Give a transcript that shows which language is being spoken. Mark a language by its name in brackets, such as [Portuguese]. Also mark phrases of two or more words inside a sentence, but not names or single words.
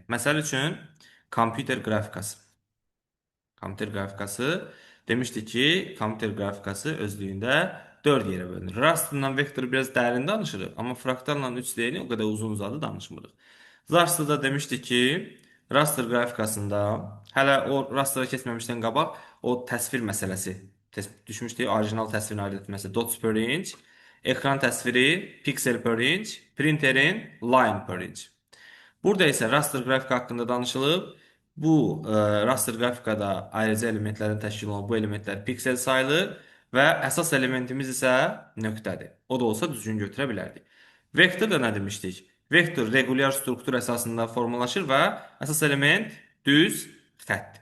[Azerbaijani] Məsəl üçün, kompüter qrafikası. Kompüter qrafikası demişdik ki, kompüter qrafikası özlüyündə 4 yerə bölünür. Rasterla vektoru biraz dərin danışırıq, amma fraktalla 3D-ni o qədər uzun uzadı danışmırıq. Rasterda demişdik ki, raster qrafikasında hələ o rastera keçməmişdən qabaq o təsvir məsələsi düşmüşdü. Orijinal təsvirin ayırd etməsi [English] dots per inch, [Azerbaijani] ekran təsviri [English] pixel per inch, [Azerbaijani] printerin [English] line per inch. [Azerbaijani] Burada isə raster qrafika haqqında danışılıb. Bu raster qrafikada ayrıca elementlərdən təşkil olunan bu elementlər piksel sayılır və əsas elementimiz isə nöqtədir. O da olsa düzgün götürə bilərdik. Vektor da nə demişdik? Vektor regular struktur əsasında formalaşır və əsas element düz xəttdir.